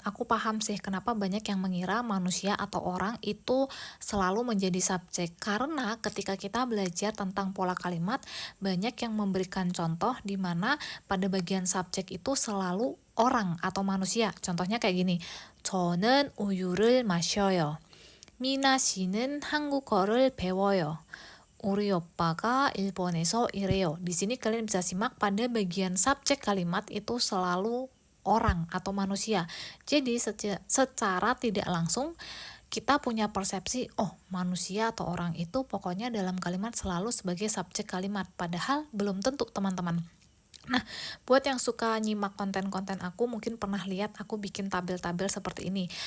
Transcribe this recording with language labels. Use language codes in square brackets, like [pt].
[id] Aku paham sih kenapa banyak yang mengira manusia atau orang itu selalu menjadi subjek. Karena ketika kita belajar tentang pola kalimat, banyak yang memberikan contoh di mana pada bagian subjek itu selalu orang atau manusia. Contohnya kayak gini. [ko] 저는 우유를 마셔요. 미나 씨는 한국어를 배워요. 우리 오빠가 일본에서 일해요. [id] Di sini kalian bisa simak pada bagian subjek kalimat itu selalu orang atau manusia. Jadi secara tidak langsung kita punya persepsi, oh manusia atau orang itu pokoknya dalam kalimat selalu sebagai subjek kalimat. Padahal belum tentu teman-teman. Nah, buat yang suka nyimak konten-konten aku, mungkin pernah lihat aku bikin tabel-tabel seperti ini.